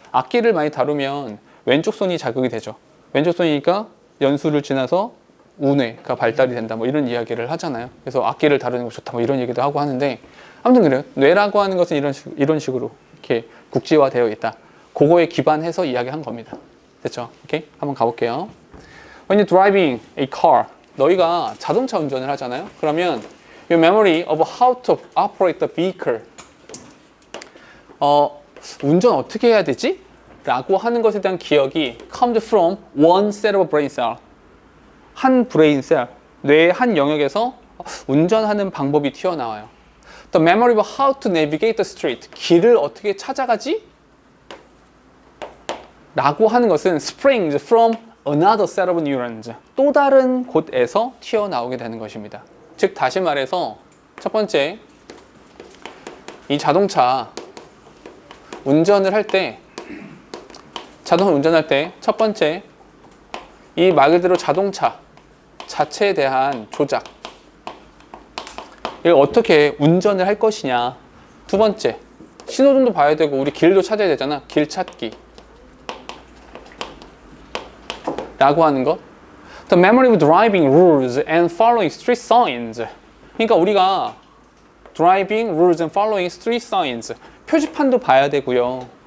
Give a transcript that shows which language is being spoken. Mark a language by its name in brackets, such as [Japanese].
[Korean] 악기를 많이 다루면 왼쪽 손이 자극이 되죠. 왼쪽 손이니까 연수를 지나서 우뇌가 발달이 된다. 뭐 이런 이야기를 하잖아요. 그래서 악기를 다루는 거 좋다. 뭐 이런 얘기도 하고 하는데 아무튼 그래요. 뇌라고 하는 것은 이런 식으로 이렇게 국지화되어 있다. 그거에 기반해서 이야기한 겁니다. 됐죠? 오케이? 한번 가볼게요. [English] When you're driving a car, [Korean] 너희가 자동차 운전을 하잖아요. [English] 그러면 your memory of how to operate the vehicle. [Korean] 운전 어떻게 해야 되지? 라고 하는 것에 대한 기억이 [English] comes from one set of brain cell. [Korean] 한 브레인 셀, 뇌의 한 영역에서 운전하는 방법이 튀어나와요. [English] The memory of how to navigate the street. [Korean] 길을 어떻게 찾아가지? 라고 하는 것은 [English] springs from another set of neurons. [Korean] 또 다른 곳에서 튀어나오게 되는 것입니다. 즉 다시 말해서 첫 번째, 이 자동차 운전을 할 때 첫 번째, 이 말 그대로 자동차 자체에 대한 조작, 이걸 어떻게 운전을 할 것이냐. 두 번째, 신호등도 봐야 되고 우리 길도 찾아야 되잖아. 길 찾기 라고 하는 것. [English] The memory of driving rules and following street signs. [Korean] 그러니까 우리가 [English] driving rules and following street signs, [Korean] 표지판도 봐야 되고요.